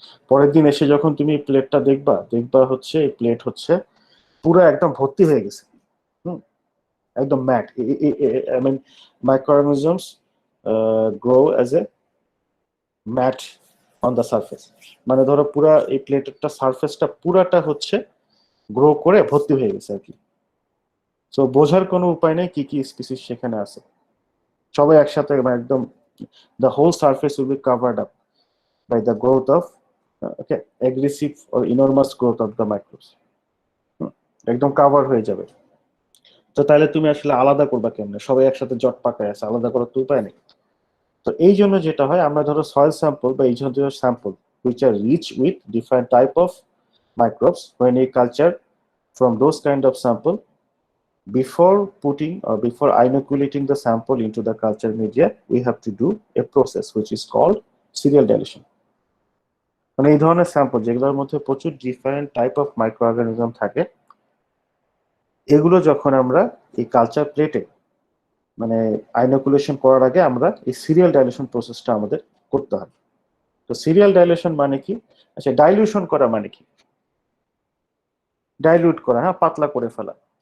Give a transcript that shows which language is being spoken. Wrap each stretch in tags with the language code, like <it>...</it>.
<bn>পরের দিন এসে যখন তুমি প্লেটটা দেখবা হচ্ছে এই প্লেট হচ্ছে পুরো একদম ভর্তি হয়ে গেছে, একদম mat.</bn> <en>I mean microorganisms grow as a mat on the surface,</en> <bn>মানে ধরো পুরা এই প্লেটেরটা সারফেসটা পুরাটা হচ্ছে গ্রো করে ভর্তি হয়ে গেছে আর কি। সো বোঝার কোনো উপায় নেই কি কি স্পিসিস সেখানে আছে, সবাই একসাথে একদম</bn> <en>the whole surface will be covered up by the growth of aggressive or enormous growth of the microbes,</en> <bn>একদম কভার হয়ে যাবে। তো তাহলে তুমি আসলে আলাদা করবা কেমনে, সবাই একসাথে জট পাকায় আছে, আলাদা করার তো উপায় নেই। তো এই জন্য যেটা হয়, আমরা ধরো সয়েল স্যাম্পল বা এই জাতীয় sample</bn> <en>which are rich with different type of microbes, when we culture from those kind of sample, before putting or before inoculating the sample into the culture media, we have to do a process which is called serial dilution.</en> <bn>মানে এই ধরনের sample যেগুলোর মধ্যে প্রচুর different type of microorganism থাকে, এগুলো যখন আমরা এই কালচার প্লেটে মানে আইনোকুলেশন করার আগে আমরা এই সিরিয়াল ডাইলুশন প্রসেসটা আমাদের করতে হয়। তো সিরিয়াল ডাইলুশন মানে কি? আচ্ছা, ডাইলুশন করা মানে কি? ডাইলুট করা, হ্যাঁ, পাতলা করে ফেলা।</bn>